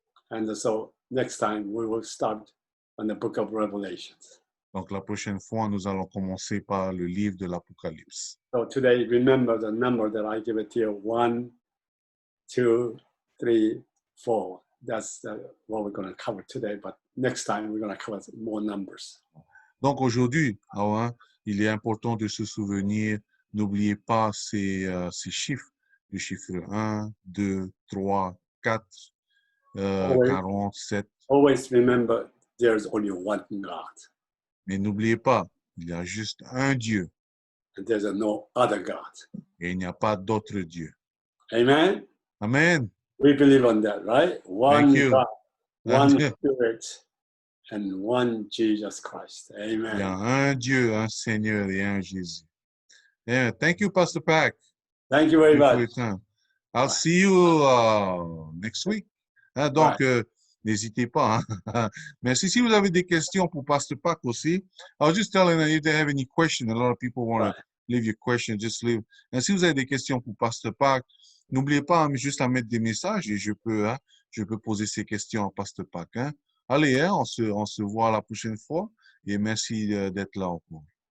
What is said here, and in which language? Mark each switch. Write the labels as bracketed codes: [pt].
[en] And so next time we will start on the book of Revelations. [fr] Donc, la prochaine fois, nous allons commencer par le livre de l'Apocalypse. [en] So today, remember the number that I give it to you, 1, 2, 3, 4. That's what we're going to cover today. But next time, we're going to cover more numbers. [fr] Donc, aujourd'hui, il est important de se souvenir, n'oubliez pas ces chiffres, le chiffre 1, 2, 3, 4, 47. [en] Always remember, there's only one God. [fr] Mais n'oubliez pas, il y a juste un Dieu. [en] And there's no other God. [fr] Et il n'y a pas d'autre Dieu. [en] Amen? Amen. We believe on that, right? One God, one Spirit, and one Jesus Christ. Amen. [fr] Il y a un Dieu, un Seigneur et un Jésus. [en] Yeah, thank you, Pastor Pack. Thank you very much. I'll see you next week. [fr] Donc, n'hésitez pas. Merci. Si vous avez des questions pour Pastor Pack aussi, [en] I was just telling them if they have any questions, a lot of people want to leave your question, just leave. [fr] Et si vous avez des questions pour Pastor Pack, n'oubliez pas juste à mettre des messages et je peux poser ces questions à Pastor Pack. Allez, on se voit la prochaine fois et merci d'être là encore.